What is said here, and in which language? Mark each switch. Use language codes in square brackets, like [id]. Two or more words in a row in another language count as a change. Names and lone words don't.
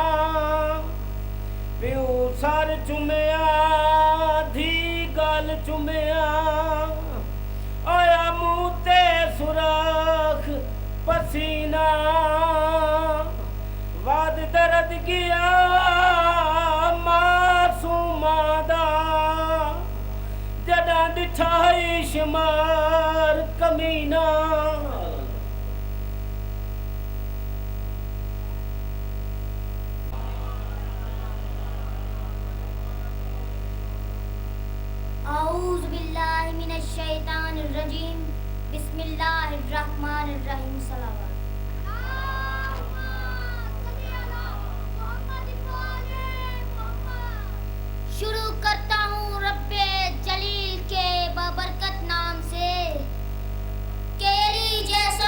[pa] پیو سر چمیا دھی گل چمیا، آیا منہ تے سراخ پسینہ، وادھ درد گیا معصوماں دا، جہڑا ڈٹھا شمار کمینہ. [ar] أعوذ بالله من الشيطان الرجيم، بسم الله الرحمن الرحيم. सलावत। [ur] شروع کرتا ہوں ربِ جلیل کے بابرکت نام سے، کیری